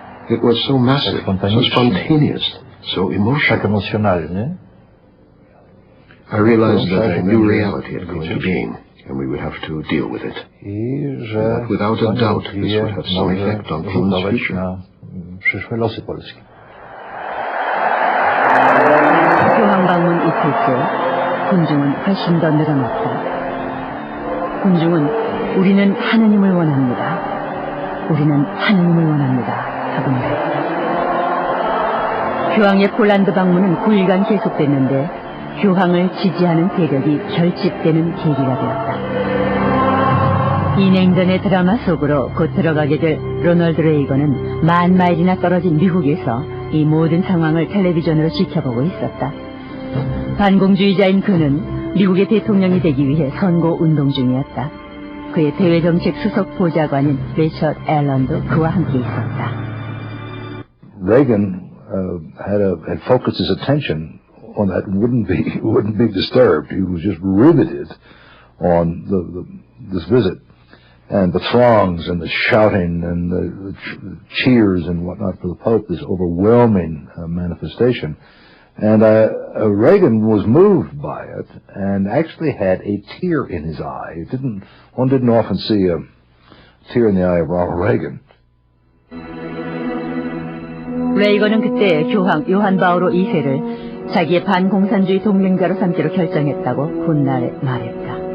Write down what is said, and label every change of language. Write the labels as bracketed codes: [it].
[en] It was so massive, so spontaneous, so emotional. I realized that a new reality had come into being, and we would have to deal with it. But without a doubt, this would have some effect on Poland's future. [ko] 교황 방문 이틀째, 군중은 훨씬 더 늘어났다. 군중은 우리는 하느님을 원합니다. 우리는 하느님을 원합니다. 하고 말했다. 교황의 폴란드 방문은 9일간 계속됐는데 교황을 지지하는 세력이 결집되는 계기가 되었다. 이 냉전의 드라마 속으로 곧 들어가게 될 로널드 레이건은 10,000마일이나 떨어진 미국에서 이 모든 상황을 텔레비전으로 지켜보고 있었다. 반공주의자인 그는 미국의 대통령이 되기 위해 선거 운동 중이었다. 그의 대외정책 수석 보좌관인 리처드 앨런도 그와 함께 있었다. [en] Reagan had focused his attention on that wouldn't be disturbed. He was just riveted on this visit and the throngs and the shouting and the cheers and whatnot for the Pope, this overwhelming manifestation. And Reagan was moved by it and actually had a tear in his eye. One didn't often see a tear in the eye of Ronald Reagan. [ko] 레이건은 그때 교황 요한 바오로 2세를 자기의 반공산주의 동맹자로 삼기로 결정했다고 훗날에 말했다.